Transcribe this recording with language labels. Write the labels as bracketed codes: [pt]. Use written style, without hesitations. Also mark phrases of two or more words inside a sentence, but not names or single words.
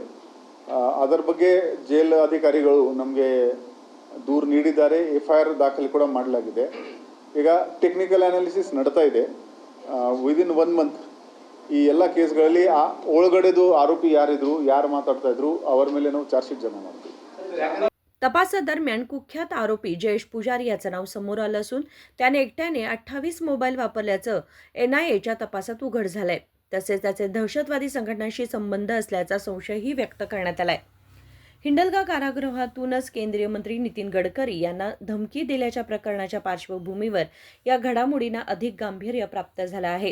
[kn] ಅದರ ಬಗ್ಗೆ ಜೈಲ್ ಅಧಿಕಾರಿಗಳು ನಮಗೆ ದೂರು ನೀಡಿದ್ದಾರೆ. FIR ದಾಖಲೆ ಕೂಡ ಮಾಡಲಾಗಿದೆ. ಈಗ [en] technical analysis [kn] ನಡೀತಾ ಇದೆ. [en] within 1 month [kn] ಈ ಎಲ್ಲ ಕೇಸ್ಗಳಲ್ಲಿ ಒಳಗಡೆದು ಆರೋಪಿ ಯಾರಿದ್ರು, ಯಾರು ಮಾತಾಡ್ತಾ ಇದ್ರು, ಅವರ ಮೇಲೆ ನಾವು [en] charge sheet [kn] ಜಮಾ ಮಾಡ್ತೀವಿ. [mr] तपासादरम्यान कुख्यात आरोपी जयेश पुजारी याचं नाव समोर आलं असून त्याने एकट्याने 28 मोबाईल वापरल्याचं NIAच्या तपासात उघड झालंय. तसेच त्याचे दहशतवादी संघटनांशी संबंध असल्याचा संशयही व्यक्त करण्यात आलाय. हिंडलगा कारागृहातूनच केंद्रीय मंत्री नितीन गडकरी यांना धमकी दिल्याच्या प्रकरणाच्या पार्श्वभूमीवर या घडामोडींना अधिक गांभीर्य प्राप्त झालं आहे.